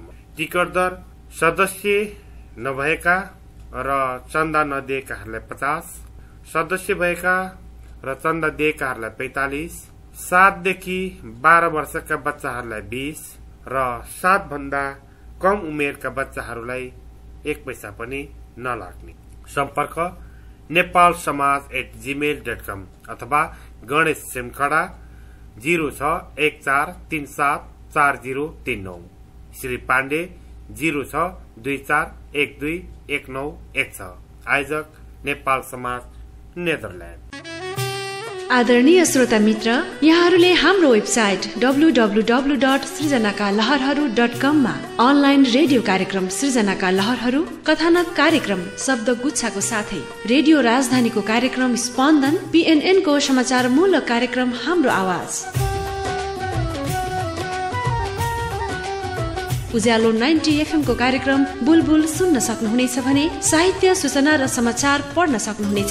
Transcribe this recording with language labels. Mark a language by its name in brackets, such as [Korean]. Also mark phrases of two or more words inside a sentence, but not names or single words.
[Nepali] टिकट दर सदस्य नभएका र चन्दा नदिएकाहरूलाई 50, सदस्य भएका र चन्दा दिएकाहरूलाई 45, 7 देखि 12 वर्षका बच्चाहरूलाई 20 र 7 भन्दा कम उमेरका बच्चाहरूलाई 1 पैसा पनि नलाग्ने। सम्पर्क nepalsamaj@gmail.com अथवा गणेश सेमखडा 0614374039, श्री पाण्डे 0624121916। आयोजक नेपाल समाज नेदरल्याण्ड। आदरणीय श्रोता मित्र, यहाँहरूले हाम्रो वेबसाइट www.सृजनाकालहरहरू.com मा अनलाइन रेडियो कार्यक्रम सृजनाका लहरहरू, कथानक कार्यक्रम शब्द गुच्छाको साथै रेडियो राजधानीको कार्यक्रम स्पन्दन, PNN को समाचार मूलक कार्यक्रम हाम्रो आवाज, उज्यालो 90 FM को कार्यक्रम बुलबुल सुन्न सक्नुहुनेछ भने साहित्य, सूचना र समाचार पढ्न सक्नुहुनेछ।